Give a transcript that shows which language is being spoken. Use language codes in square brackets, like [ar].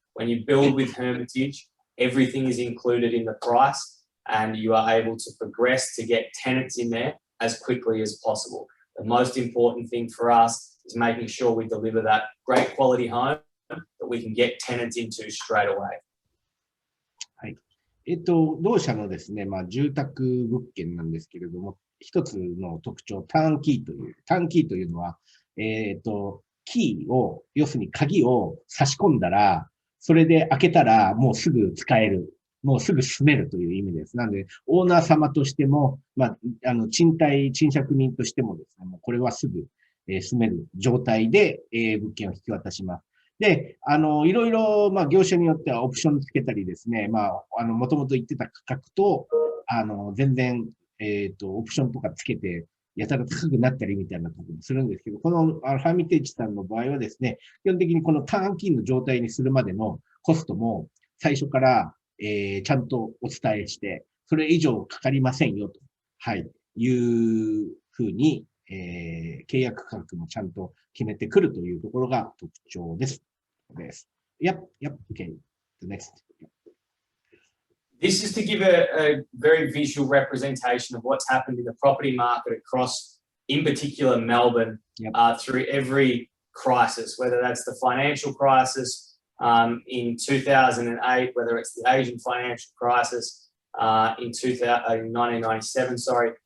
[en] When you build with Hermitage, everything is included in the price, and you are able to progress to get tenants in there as quickly as possible. The most important thing for us is making sure we deliver that great quality home that we can get tenants into straight away. [ja] はい。同社のですね、住宅物件なんですけれども、一つの特徴、ターンキーというのは、キーを、要するに鍵を差し込んだら、それで開けたらもうすぐ使える。もうすぐ住めるという意味です。なので、オーナー様としても、賃貸、賃借人としてもですね、もうこれはすぐ、住める状態で、物件を引き渡します。で、いろいろ、業種によってはオプションつけたりですね、もともと言ってた価格と、全然、オプションとかつけて、やたら高くなったりみたいなこともするんですけど、このハーミテージさんの場合はですね、基本的にこのターンキーの状態にするまでのコストも最初から、ちゃんとお伝えして、それ以上かかりませんよと、はい、いうふうに、契約価格もちゃんと決めてくるというところが特徴です。 [en] Yep, okay. The next. This is to give a very visual representation of what's happened in the property market across, in particular, Melbourne, through every crisis, whether that's the financial crisis in 2008, whether it's the Asian financial crisis in 1997, sorry.